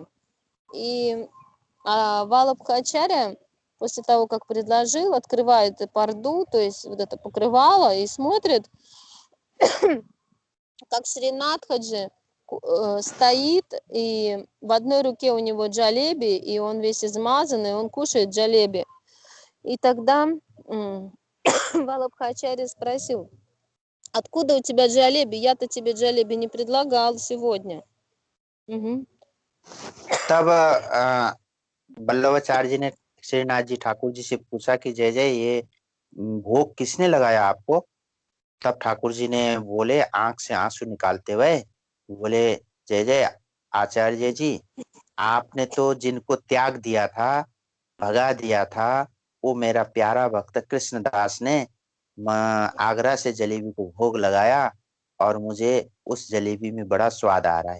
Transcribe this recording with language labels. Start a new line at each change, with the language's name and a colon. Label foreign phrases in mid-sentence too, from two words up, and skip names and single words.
Russian: И Валабхачарья после того, как предложил, открывает парду, то есть вот это покрывало, и смотрит, как Шринатхаджи стоит, и в одной руке у него джалеби, и он весь измазанный, он кушает джалеби. И тогда Валабхачарья спросил: откуда у тебя джалеби? Я-то тебе джалеби не предлагал сегодня. Угу.
Hindi: तब वल्लभाचार्य जी ने श्रीनाथ जी ठाकुर जी से पूछा कि जय जय ये भोग किसने लगाया आपको? तब ठाकुर जी ने बोले आंख से आंसू निकालते हुए, बोले जय जय आचार्य जी, आपने तो जिनको त्याग दिया था, भगा दिया था, वो मेरा प्यारा भक्त कृष्णदास ने आगरा से जलेबी को भोग लगाया और मुझे उस जलेबी में बड़ा स्वाद आ रहा है।